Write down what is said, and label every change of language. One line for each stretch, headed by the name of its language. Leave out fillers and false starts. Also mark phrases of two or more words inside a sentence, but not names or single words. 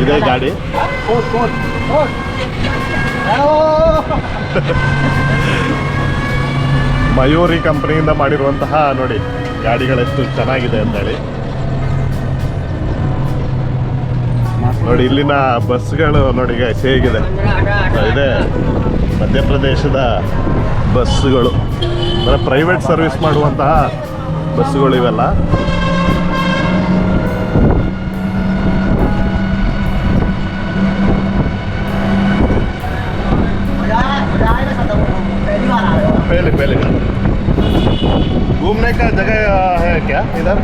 Kannada: ಇದೇ ಗಾಡಿ ಮಯೂರಿ ಕಂಪ್ನಿಯಿಂದ ಮಾಡಿರುವಂತಹ ನೋಡಿ ಗಾಡಿಗಳೆಷ್ಟು ಚೆನ್ನಾಗಿದೆ ಅಂತೇಳಿ ನೋಡಿ. ಇಲ್ಲಿನ ಬಸ್ಗಳು ನೋಡಿ ಗೈಸ್ ಹೇಗಿದೆ, ಇದೆ ಮಧ್ಯಪ್ರದೇಶದ ಬಸ್ಸುಗಳು, ಅಂದರೆ
English: private service
Kannada: ಮಾಡುವಂತಹ ಬಸ್ಸುಗಳು ಇವೆಲ್ಲ.
Hindi: पहले पहले घूमने का जगह है क्या इधर?